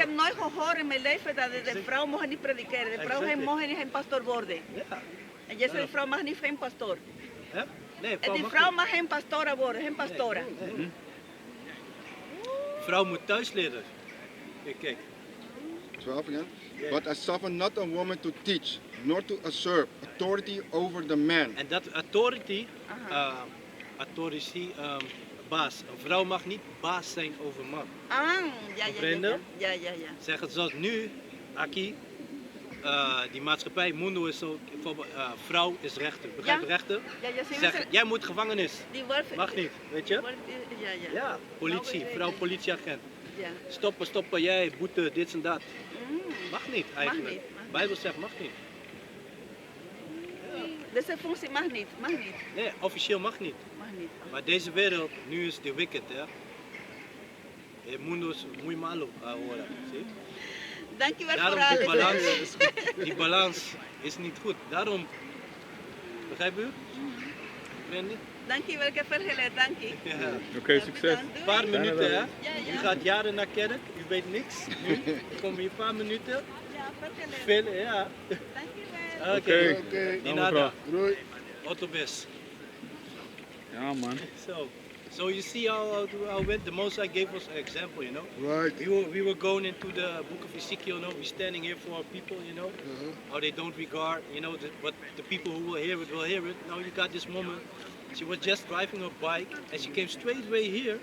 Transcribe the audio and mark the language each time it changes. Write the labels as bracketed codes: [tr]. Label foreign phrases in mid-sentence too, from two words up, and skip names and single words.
[nl] heb nooit gehoord in mijn leven dat de vrouw mag niet predikeren. De vrouw [en] Exactly. [nl] mag niet geen pastoor worden. Ja. En jij zegt de vrouw mag niet geen pastoor. Hè? Nee, En vrouw die mag vrouw niet. mag geen pastora worden, geen pastora. Nee. Vrouw moet thuis leren. Kijk. [en] 12 again. Yeah. But I suffer not a woman to teach, nor to usurp authority over the man. [nl] En dat authority, authority, baas. Een vrouw mag niet baas zijn over man. Ja. [es] Comprende? [nl] Ja. Zeg het zoals nu, Aki, die maatschappij, Mundo is zo, bijvoorbeeld, vrouw is rechter. Begrijp je Ja. rechter? Ja, sí, Zeg, jij moet gevangenis. die wordt... Mag niet, weet je? Ja. Ja, politie, vrouw politieagent. Ja. Stoppen, jij, boete, dit en dat. Mm. Mag niet eigenlijk. niet, mag niet. Bijbel zegt mag niet. Deze functie mag niet. Nee, officieel mag niet. Maar deze wereld, nu is de wicked, hè. [es] El mundo es muy malo ahora, [nl] zie? Dankjewel voor Daarom alles. die balans is niet goed. Daarom, begrijp u? Brandy? Dankjewel, ik heb veel geleerd, dank je. Ja. Oké, succes. Een paar minuten, hè? Ja. U gaat jaren naar kerk, u weet niks. Nu kom je een paar minuten. Ja, veel geleerd. Veel, ja. Dankjewel. Oké. Oké. [es] Di [nl] Nou, [es] nada. [nl] Doei. Autobus. Ja, man. [en] So you see how went the Most High gave us an example, you know. Right. We were going into the book of Ezekiel, you know. We're standing here for our people, you know. How they don't regard, you know, but the people who will hear it. Now you got this woman. She was just driving her bike and she came straight away here.